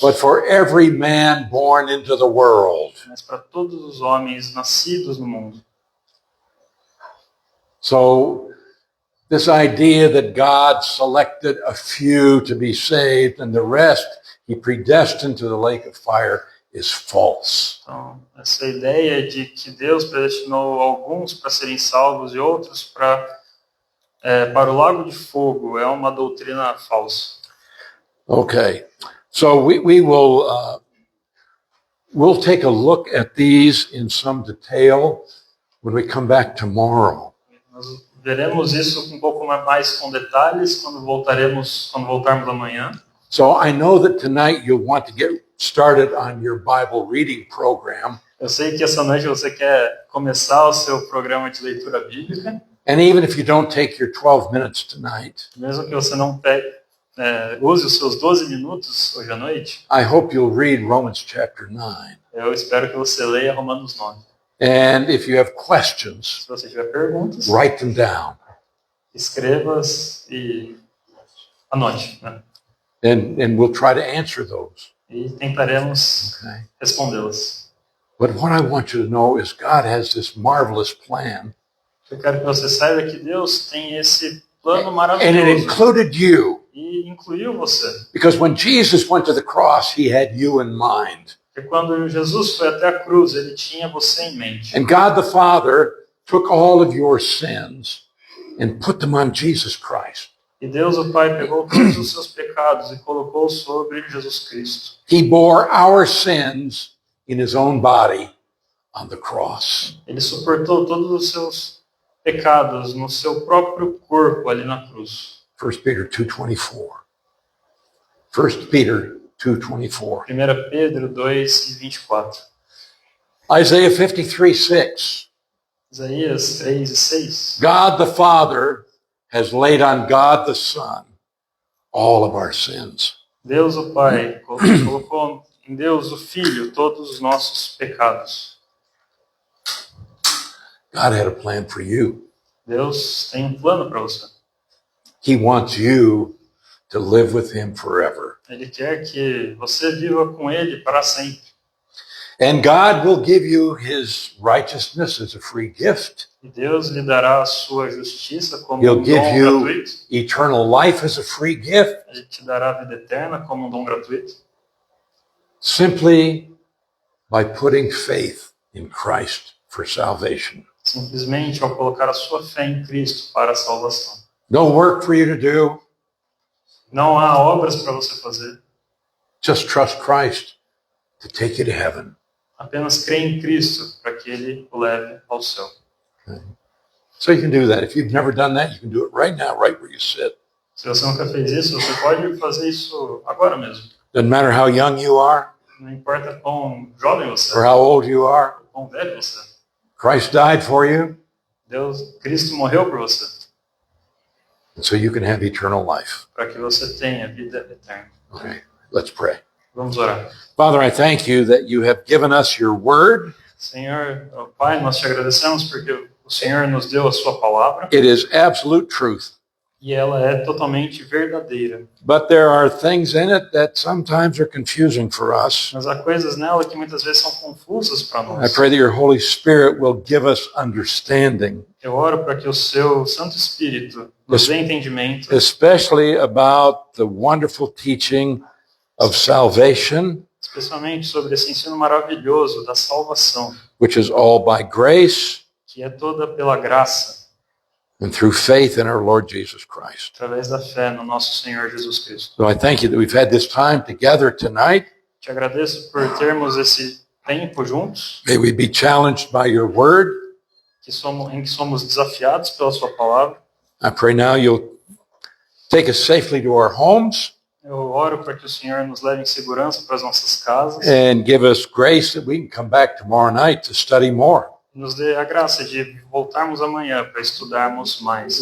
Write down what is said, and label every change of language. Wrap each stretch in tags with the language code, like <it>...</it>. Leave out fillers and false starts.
<en>but for every man born into the world.</en> <pt>mas para todos os homens nascidos no mundo.</pt> <en>So this idea that God selected a few to be saved and the rest he predestined to the lake of fire is false.</en> <pt>Então, essa ideia de que Deus predestinou alguns para serem salvos e outros para o lago de fogo é uma doutrina falsa.</pt> <en>Okay, so we will we'll take a look at these in some detail when we come back tomorrow.</en> <pt>Nós veremos isso um pouco mais com detalhes quando voltarmos amanhã.</pt> <en>So I know that tonight you'll want to get started on your Bible reading program.</en> <pt>Eu sei que essa noite você quer começar o seu programa de leitura bíblica,</pt> <en>And even if you don't take your 12 minutes tonight,</en> <pt>mesmo que você não use os seus 12 minutos hoje à noite.</pt> <en>I hope you'll read Romans chapter 9.</en> <pt>Eu espero que você leia Romanos 9.</pt> <en>And if you have questions,</en> <pt>Se você tiver perguntas,</pt> <en>write them down.</en> <pt>escreva e anote, né?</pt> <en>And we'll try to answer those.</en> <pt>E tentaremos</pt> <en>Okay?</en> <pt>respondê-las.</pt> <en>But what I want you to know is God has this marvelous plan.</en> <pt>Eu quero que você saiba que Deus tem esse plano</pt> <en>And it</en> <pt>maravilhoso</pt> <en>included you.</en> <pt>e incluiu você.</pt> <en>Because when Jesus went to the cross, he had you in mind.</en> <pt>Porque quando Jesus foi até a cruz, ele tinha você em mente.</pt> <en>And God the Father took all of your sins and put them on Jesus Christ.</en> <pt>E Deus, o Pai, pegou todos os seus pecados e colocou sobre Jesus Cristo.</pt> <en>He bore our sins in his own body on the cross.</en> <pt>Ele suportou todos os seus pecados no seu próprio corpo ali na cruz.</pt> <en>1 Peter 2:24. 1 Peter 2:24.</en> <pt>1 Pedro 2:24.</pt> <en>Isaiah 53:6.</en> <pt>Isaías 3:6.</pt> <en>God the Father has laid on God the Son all of our sins.</en> <pt>Deus, o Pai, colocou em Deus, o Filho, todos os nossos pecados.</pt> <en>God had a plan for you.</en> <pt>Deus tem um plano para você.</pt> <en>He wants you to live with him forever.</en> <pt>Ele quer que você viva com Ele para sempre.</pt> <en>And God will give you his righteousness as a free gift.</en> <pt>E Deus lhe dará a sua justiça como</pt> <en>He'll</en> <pt>um</pt> <en>give</en> <pt>dom</pt> <en>you</en> <pt>gratuito.</pt> <en>eternal life as a free gift</en> <pt>Ele te dará a vida eterna como um dom gratuito.</pt> <en>simply by putting faith in Christ for salvation.</en> <pt>Simplesmente ao colocar a sua fé em Cristo para a salvação.</pt> <en>No work for you to do,</en> <pt>Não há obras para você fazer.</pt> <en>just trust Christ to take you to heaven.</en> <pt>Apenas crê em Cristo para que Ele o leve ao céu.</pt> <en>So you can do that. If you've never done that, you can do it right now, right where you sit.</en> <pt>Se você nunca fez isso, você pode fazer isso agora mesmo.</pt> <en>Doesn't matter how young you are</en> <pt>Não importa quão jovem você</pt> <en>or</en> <pt>é,</pt> <en>how old you are.</en> <pt>quão velho você é.</pt> <en>Christ died for you,</en> <pt>Cristo morreu por você,</pt> <en>and so you can have eternal life.</en> <pt>para que você tenha vida eterna.</pt> <en>Okay, let's pray.</en> <pt>Vamos orar.</pt> <en>Father, I thank you that you have given us your word.</en> <pt>Senhor, ó Pai, nós te agradecemos porque o Senhor nos deu a sua palavra</pt> <en>It is absolute truth.</en> <pt>e ela é totalmente verdadeira.</pt> <en>But there are things in it that sometimes are confusing for us.</en> <pt>Mas há coisas nela que muitas vezes são confusas para</pt> <en>I</en> <pt>nós.</pt> <en>pray that your Holy Spirit will give us understanding,</en> <pt>Eu oro para que o seu Santo Espírito nos dê entendimento,</pt> <en>especially about the wonderful teaching of salvation,</en> <pt>especialmente sobre esse ensino maravilhoso da salvação,</pt> <en>which is all by grace</en> <pt>que é toda pela graça,</pt> <en>and through faith in our Lord Jesus Christ.</en> <pt>através da fé no nosso Senhor Jesus Cristo.</pt> <en>So I thank you that we've had this time together tonight.</en> <pt>Te agradeço por termos esse tempo juntos,</pt> <en>May we be challenged by your word.</en> <pt>em que somos desafiados pela sua palavra.</pt> <en>I pray now you'll take us safely to our homes</en> <pt>Eu oro para que o Senhor nos leve em segurança para as nossas casas,</pt> <en>and give us grace that we can come back tomorrow night to study more.</en> <pt>nos dê a graça de voltarmos amanhã para estudarmos mais.</pt>